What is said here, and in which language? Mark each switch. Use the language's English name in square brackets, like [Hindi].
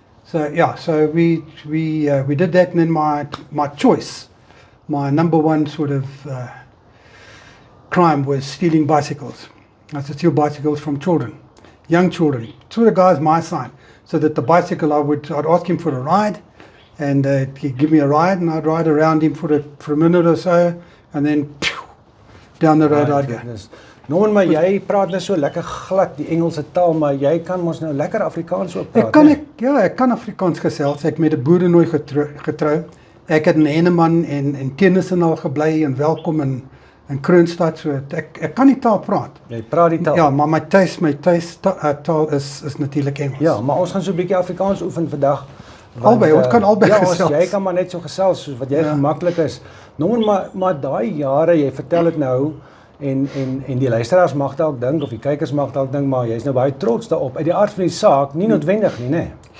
[English] So yeah, so we did that, and then my choice, my number one sort of crime was stealing bicycles. I used to steal bicycles from children, young children, sort of guys my size, so that the bicycle I'd ask him for a ride, and he'd give me a ride, and I'd ride around him for a minute or so, and then down the road I'd go. [Afrikaans] Norman, maar jy praat nou so lekker glad die Engelse taal, maar jy kan mos nou lekker Afrikaans ook praat. Ek kan Afrikaans gesels. Ek met 'n boerenooi getrou. Ek het in Henneman en Tennyson al gebly en Welkom in Kroonstad, so ek kan die taal praat. Jy praat die taal? Ja, maar my taal is natuurlik Engels. Ja, maar ons gaan so 'n bietjie Afrikaans oefen vandag. Albei, ons kan albei gesels. Ja, jy kan maar net so gesels soos wat jy gemaklik is. Norman, maar daai jare, jy vertel dit nou, en die luisteraars mag dalk dink, of die kykers mag dalk dink, maar jy's nou baie trots daarop. Uit die aard van die saak, nie noodwendig nie, né?